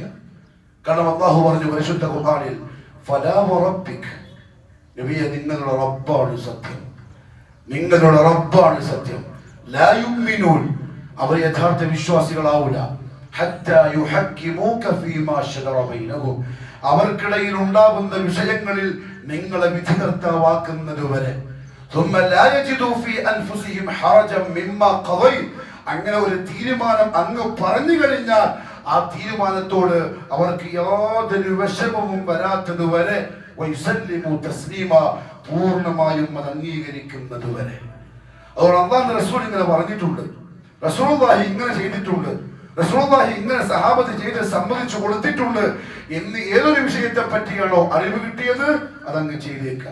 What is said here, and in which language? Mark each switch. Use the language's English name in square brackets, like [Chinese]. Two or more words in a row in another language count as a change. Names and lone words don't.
[Malayalam] കാരണം അല്ലാഹു പറഞ്ഞു പരിശുദ്ധ ഖുർആനിൽ, [Arabic] فلا وربك, [Malayalam] നബിയെ നിങ്ങളുടെ റബ്ബാണ് സത്യം, നിങ്ങളുടെ റബ്ബാണ് സത്യം. [Arabic] لا يؤمنون, [Malayalam] അവർ യഥാർത്ഥ വിശ്വാസികളാവില്ല. [Arabic] حتى يحكموك فيما شجر بينهم, [Malayalam] അവർക്കിടയിൽ ഉണ്ടാകുന്ന വിഷയങ്ങളിൽ നിങ്ങളെ വിധികർത്താവാക്കുന്നത് വരെ. [Arabic] ثم لا يجدوا في انفسهم حرجا مما قضيت, [Malayalam] അങ്ങനെ ഒരു തീരുമാനം അങ്ങ് പറഞ്ഞു കഴിഞ്ഞാൽ ആ തീരുമാനത്തോട് അവർക്ക് യാതൊരു വിഷമവും വരാത്തത് വരെ, [Arabic] ويسلموا تسليما, [Malayalam] പൂർണ്ണമായും അത് അംഗീകരിക്കുന്നത് വരെ. അതുകൊണ്ട് അല്ലാഹുവിന്റെ റസൂൽ ഇങ്ങനെ പറഞ്ഞിട്ടുണ്ട്, റസൂലുള്ളാഹി ഇങ്ങനെ ചെയ്തിട്ടുണ്ട്, റസൂലുള്ളാഹി ഇങ്ങനെ സഹാബത്ത് ചെയ്ത് സമ്മതിച്ചു കൊടുത്തിട്ടുണ്ട് എന്ന് ഏതൊരു വിഷയത്തെ പറ്റിയാണോ അറിവ് കിട്ടിയത് അതങ്ങ് ചെയ്തേക്കുക.